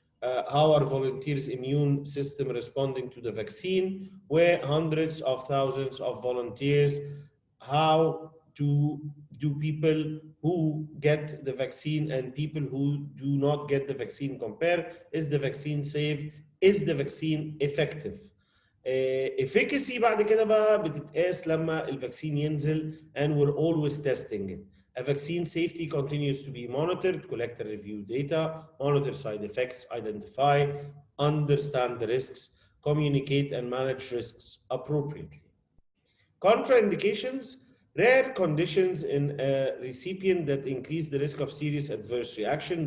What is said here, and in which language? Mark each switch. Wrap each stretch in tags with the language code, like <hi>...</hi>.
<en>How are volunteers' immune system responding to the vaccine? Where hundreds of thousands of volunteers, how do people who get the vaccine and people who do not get the vaccine compare? Is the vaccine safe? Is the vaccine effective?</en> <ar>efficacy بعد كده بقى بتتقاس لما الفاكسين ينزل</ar> <en>and we're always testing it. A vaccine safety continues to be monitored, collect and review data, monitor side effects, identify, understand the risks, communicate and manage risks appropriately. Contraindications, rare conditions in a recipient that increase the risk of serious adverse reaction.</en>